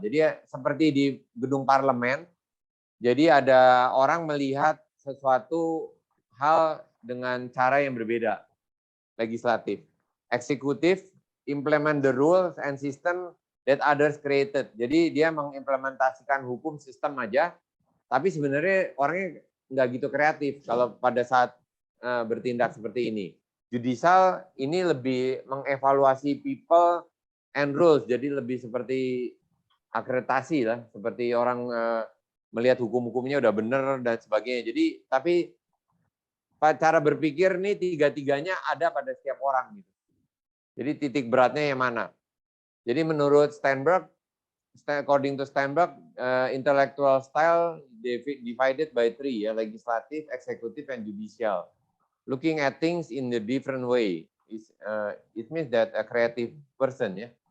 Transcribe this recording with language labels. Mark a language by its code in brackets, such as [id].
[id] Jadi seperti di gedung parlemen. Jadi ada orang melihat sesuatu hal dengan cara yang berbeda. Legislatif. [en] Eksekutif, implement the rules and system that others created. [id] Jadi dia mengimplementasikan hukum sistem aja, tapi sebenarnya orangnya nggak gitu kreatif kalau pada saat bertindak seperti ini. Judicial ini lebih mengevaluasi [en] people and rules, [id] jadi lebih seperti akreditasi lah, seperti orang melihat hukum-hukumnya udah benar dan sebagainya. Jadi tapi cara berpikir nih tiga-tiganya ada pada setiap orang gitu. Jadi titik beratnya yang mana? Jadi menurut Steinberg, [en] according to Steinberg, intellectual style divided by 3 ya, legislative, executive, and judicial. Looking at things in a different way. It means that a creative person ya,